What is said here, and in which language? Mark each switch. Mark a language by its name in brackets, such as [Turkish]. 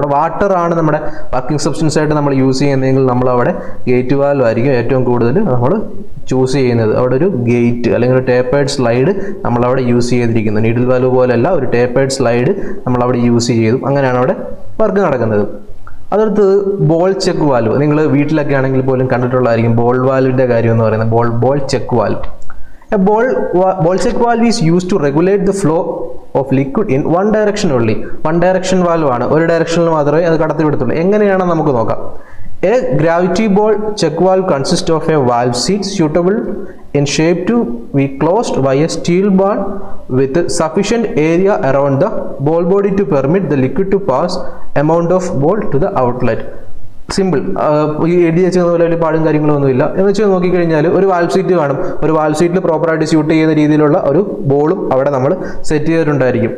[Malayalam] അവിടെ വാട്ടർ ആണ് നമ്മുടെ വർക്കിംഗ് സബ്സ്റ്റൻസ് ആയിട്ട് നമ്മൾ യൂസ് ചെയ്യുന്നതെങ്കിൽ നമ്മൾ അവിടെ ഗേറ്റ് വാൽവ് ആയിരിക്കും ഏറ്റവും കൂടുതൽ നമ്മൾ ചൂസ് ചെയ്യുന്നത്. അവിടെ ഒരു ഗേറ്റ് അല്ലെങ്കിൽ ഒരു ടേപ്പേർഡ് സ്ലൈഡ് നമ്മളവിടെ യൂസ് ചെയ്തിരിക്കുന്നു. നീഡിൽ വാൽവ് പോലെയല്ല, ഒരു ടേപ്പേർഡ് സ്ലൈഡ് നമ്മളവിടെ യൂസ് ചെയ്തു. അങ്ങനെയാണ് അവിടെ വർക്ക് നടക്കുന്നത്. അടുത്തത് ബോൾ ചെക്ക് വാൽവ്. നിങ്ങൾ വീട്ടിലൊക്കെ ആണെങ്കിൽ പോലും കണ്ടിട്ടുള്ളതായിരിക്കും ബോൾ വാൽവിൻ്റെ കാര്യം എന്ന് പറയുന്നത്. Ball check valve. [English] A ball check valve is used to regulate the flow of liquid in one direction only. One direction valve [Malayalam] ആണ്, ഒരു ഡയറക്ഷനിൽ മാത്രമേ അത് കടത്തി വിടത്തുള്ളൂ. എങ്ങനെയാണെന്ന് നമുക്ക് നോക്കാം. [English] A gravity ball check valve consists of a valve seat suitable in shape to be closed by a steel bar with sufficient area around the ball body to permit the liquid to pass amount of ball to the outlet. [Malayalam] Simple. ഈ എഴുതി വെച്ച പോലെ വലിയ പാടും കാര്യങ്ങളൊന്നുമില്ല. എന്ന് വെച്ചാൽ നോക്കിക്കഴിഞ്ഞാൽ ഒരു വാൽവ് സീറ്റ് കാണും. ഒരു വാൽവ് സീറ്റിൽ പ്രോപ്പറായിട്ട് സ്യൂട്ട് ചെയ്യുന്ന രീതിയിലുള്ള ഒരു ബോളും അവിടെ നമ്മൾ സെറ്റ് ചെയ്തിട്ടുണ്ടായിരിക്കും.